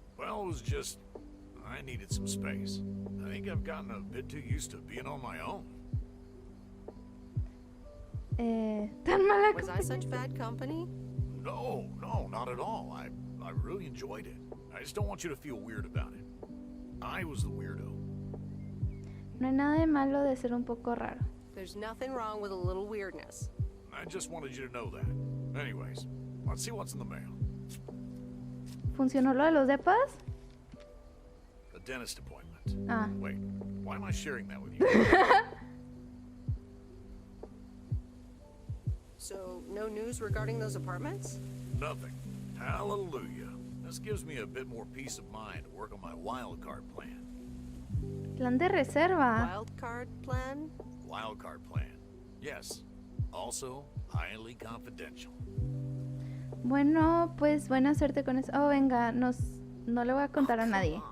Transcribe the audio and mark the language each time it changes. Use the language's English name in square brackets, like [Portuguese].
[English] Well, it was just... I needed some space. I think I've gotten a bit too used to being on my own. [Spanish] Tan mala [English] Was I such bad company? No, not at all. I really enjoyed it. I just don't want you to feel weird about it. I was the weirdo. [Spanish] No hay nada de malo de ser un poco raro. [English] There's nothing wrong with a little weirdness. I just wanted you to know that. Anyways, let's see what's in the mail. [Spanish] ¿Funcionó lo de los depas? [English] A dentist appointment. Ah. Wait, why am I sharing that with you? So, no news regarding those apartments? Nothing. Hallelujah. This gives me a bit more peace of mind to work on my wild card plan. [Spanish] Plan de reserva. [English] Wild card plan? Wild card plan. Yes. Also, highly confidential. [Spanish] Bueno, pues buena suerte con eso. Oh, venga, no le voy a contar a nadie.